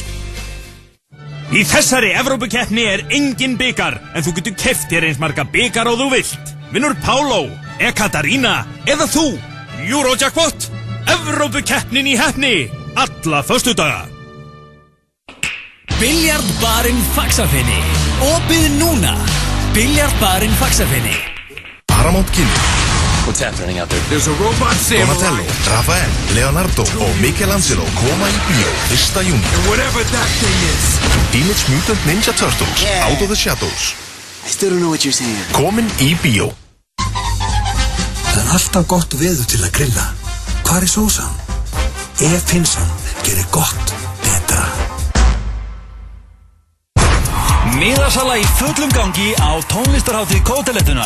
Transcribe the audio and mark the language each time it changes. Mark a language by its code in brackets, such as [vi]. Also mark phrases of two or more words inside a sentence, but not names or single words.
[is] Í þessari Evrópukeppni er engin bikar en þú getur keypt þér eins marga bikar og þú vilt. Vinnur Pálo, Ekaterína eða þú. Eurojackpot. Evrópukeppnin í heppni, alla föstudaga. Biljardbarinn Faxafinni, opið núna. Biljarbarinn Faxafinni. Paramount Kino. [en] What's happening out there? There's a robot samurai. [is] Donatello, Rafael, Leonardo og Michelangelo koma í bíó 1. júni. [en] And whatever that thing is. Teenage Mutant Ninja Turtles, Out of the Shadows. I still don't know what you're saying. [is] Komin í bíó. Það alltaf gott veður til að grilla. Hvar sósan? Finnsson gerir gott betra. Miðasala í fullum gangi á tónlistarhátíð Kótelettunar.